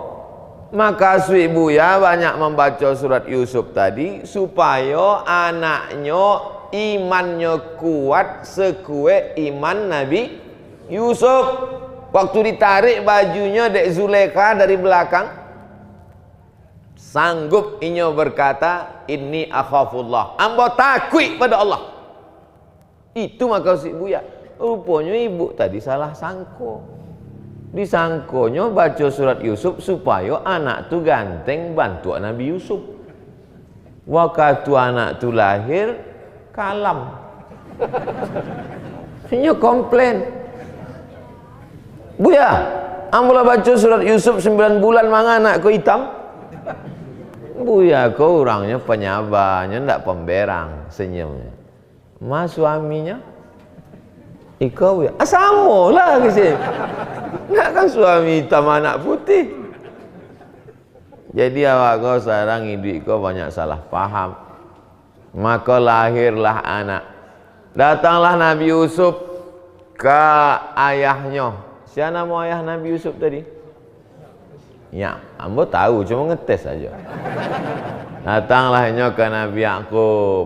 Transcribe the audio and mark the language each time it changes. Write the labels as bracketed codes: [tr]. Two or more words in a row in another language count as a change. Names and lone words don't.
[id] Maka sui buya banyak membaca surat Yusuf tadi supaya anaknya imannya kuat sekue iman Nabi Yusuf. [min] Waktu ditarik bajunya Dek Zulekha dari belakang, sanggup inyo berkata, [ar] إني أخاف الله, [min] ambo takut pada Allah. [id] Itu maka sui buya. [min] Rupanya ibu tadi salah sangko. Disangkonya baca surat Yusuf supaya anak tu ganteng bantu Nabi Yusuf. [id] Waktu anak tu lahir kalam. Ini komplain. [min] Buya, ambolah baca surat Yusuf 9 bulan manga anak ku hitam. Buya kau orangnya penyabarnya ndak pemberang senyumnya. [id] Mas suaminya Iko ya, sama lah ke sini. Nak kan suami hitam anak putih. Jadi awak kau sekarang hidup kau banyak salah paham. Maka lahirlah anak. Datanglah Nabi Yusuf ke ayahnya. [min] Siapa nama ayah Nabi Yusuf tadi? Ya, ambo tahu, cuma ngetes saja. [id] Datanglahnya ke Nabi Yakub.